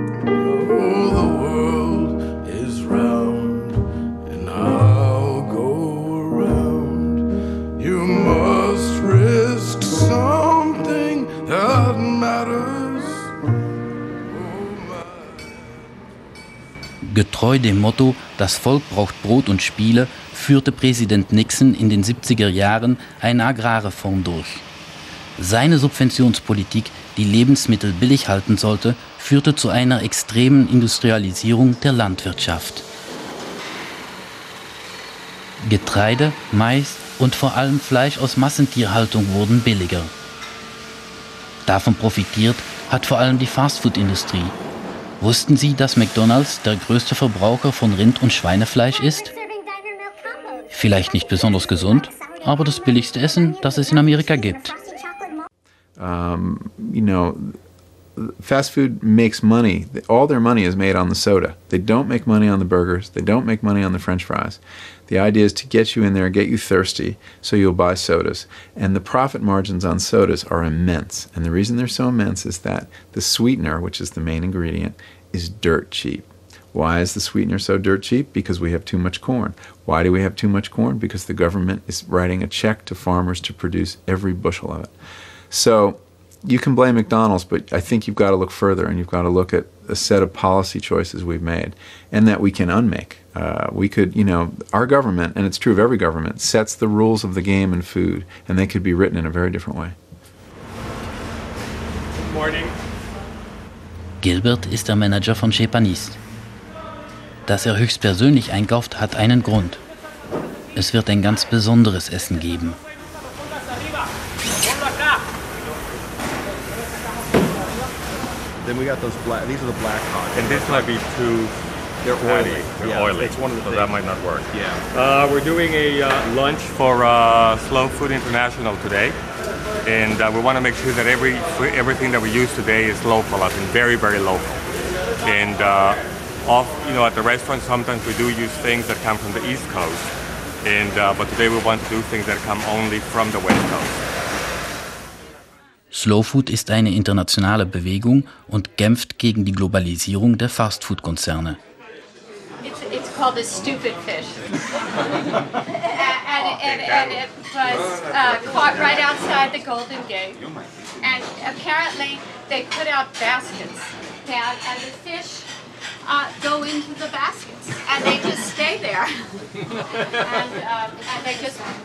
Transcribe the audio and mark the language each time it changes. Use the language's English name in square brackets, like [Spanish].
[English] Oh, the world is round, and I'll go around. You must risk something that matters. [German] Getreu dem Motto, das Volk braucht Brot und Spiele, führte Präsident Nixon in den 70er Jahren eine Agrarreform durch. Seine Subventionspolitik, die Lebensmittel billig halten sollte, führte zu einer extremen Industrialisierung der Landwirtschaft. Getreide, Mais und vor allem Fleisch aus Massentierhaltung wurden billiger. Davon profitiert hat vor allem die Fastfood-Industrie. Wussten Sie, dass McDonald's der größte Verbraucher von Rind- und Schweinefleisch ist? Vielleicht nicht besonders gesund, aber das billigste Essen, das es in Amerika gibt. [English] You know, fast food makes money. All their money is made on the soda. They don't make money on the burgers. They don't make money on the French fries. The idea is to get you in there, get you thirsty, so you'll buy sodas. And the profit margins on sodas are immense. And the reason they're so immense is that the sweetener, which is the main ingredient, is dirt cheap. Why is the sweetener so dirt cheap? Because we have too much corn. Why do we have too much corn? Because the government is writing a check to farmers to produce every bushel of it. So you can blame McDonald's, but I think you've got to look further, and you've got to look at a set of policy choices we've made and that we can unmake. We could, you know, our government, and it's true of every government, sets the rules of the game in food, and they could be written in a very different way. Good morning. [German] Gilbert ist der Manager von Chez Panisse. Dass er höchstpersönlich einkauft, hat einen Grund. Es wird ein ganz besonderes Essen geben. [English] Then we got those black. These are the black cod. And this might be too. They're fatty. oily. They're Yeah, oily. it's one of the so things. that might not work. Yeah. We're doing a lunch for Slow Food International today, and we want to make sure that everything that we use today is local. I mean, very, very local. And at the restaurant, sometimes we do use things that come from the East Coast, and but today we want to do things that come only from the West Coast. [German] Slow Food ist eine internationale Bewegung und kämpft gegen die Globalisierung der Fastfood-Konzerne. [English] It's called a stupid fish. and it was caught right outside the Golden Gate. And apparently they put out baskets. And the fish go into the baskets. And they just stay there. and they just